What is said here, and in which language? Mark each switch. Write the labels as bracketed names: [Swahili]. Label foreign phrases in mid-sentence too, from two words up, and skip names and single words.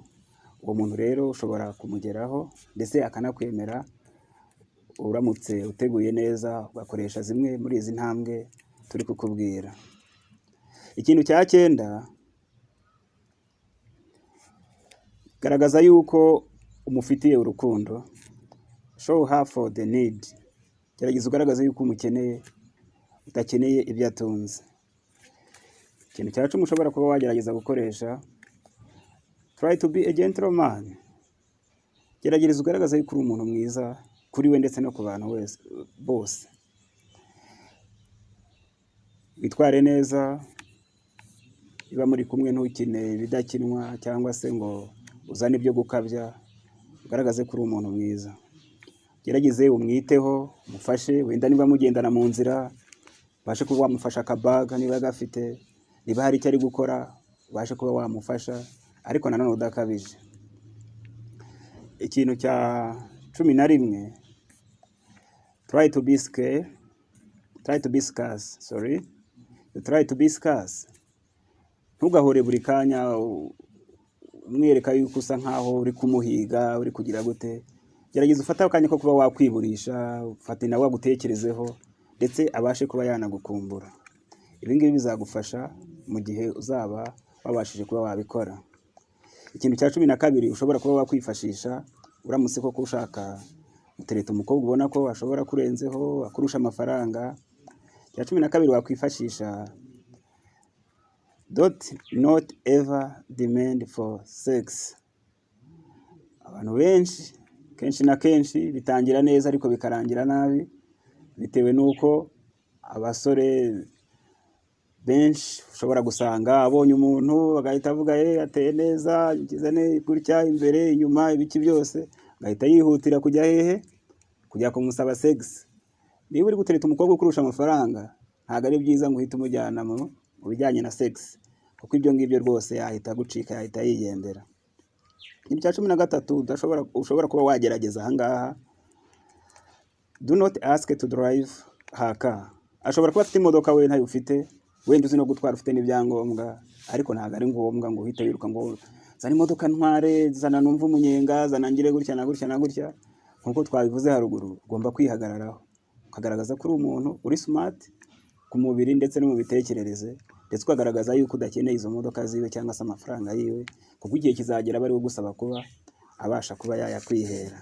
[Kinyarwanda] Uwo muntu rero ushobora kumugeraho ndetse akanakwemera uramutse uteguye neza, ugakoresha zimwe muri izi ntambwe turi kukubwira. Ikintu cya 9, garagaza yuko umufitiye urukundo. [English] Show her for the need. [Kinyarwanda] Gerageza ugaragaza yuko umukeneye, udakeneye ibyo atunze. Ikintu cya 10 ushobora kuba wagerageza gukoresha, [English] try to be a gentleman. [Kinyarwanda] Gerageza ugaragaza yuko uri umuntu mwiza kuri we ndetse no ku bantu bose. Witware neza, niba muri kumwe ntukine ibidakinwa cyangwa se ngo uzane ibyo gukabya, ugaragaze ko uri umuntu mwiza. Gerageze umwiteho, umufashe, wenda niba mugendana mu nzira ubashe kuba wamufasha akabaga niba gafite, niba hari icyo ari gukora ubashe kuba wamufasha, ariko nanone udakabije. Ikintu cya 11, [English] try to be scarce. [Kinyarwanda] Ntugahore buri kanya umwereka yuko usa nkaho uri kumuhiga, uri kugira gute. Gerageza ufata akanya ko kuba wakwiburisha, ufate nawe wagutekerezeho ndetse abashe kuba yanagukumbura. Ibi ngibi bizagufasha mu gihe uzaba wabashije kuba wabikora. Ikintu cya 12 ushobora kuba wakwifashisha uramutse koko ushaka gutereta umukobwa ubona ko ashobora kurenzeho akurusha amafaranga. Cya 12 wakwifashisha, [English] not ever demand for sex. [Kinyarwanda] Abantu benshi kenshi na kenshi bitangira neza ariko bikarangira nabi, bitewe n'uko abasore benshi ushobora gusanga abonye umuntu agahita avuga ateye neza, ngize gutya imbere inyuma ibiki byose, agahita yihutira kujya hehe, kujya kumusaba sex. Niba uri gutereta umukobwa ukurusha amafaranga, ntabwo ari byiza ngo uhite umujyana mu bijyanye na sex, kuko ibyo ngibyo rwose yahita gucika, yahita yigendera. Icya 13 ushobora kuba wagerageza ahangaha, [English] do not ask to drive her car. [Kinyarwanda] Ashobora kuba afite imodoka we ntayo ufite, wenda uzi no gutwara ufite n'ibyangombwa, ariko ntabwo ari ngombwa ngo uhite wiruka ngo zana imodoka ntware, zana numva umunyenga, zana ngire gutya na gutya na gutya. Nkuko twabivuze haruguru, ugomba kwihagararaho ukagaragaza ko uri umuntu uri smart ku mubiri ndetse no mu bitekerereze, ndetse ukagaragaza yuko udakeneye izo modoka ziwe cyangwa se amafaranga yiwe, kuko igihe kizagera bari gusaba kuba abasha kuba yayakwihera.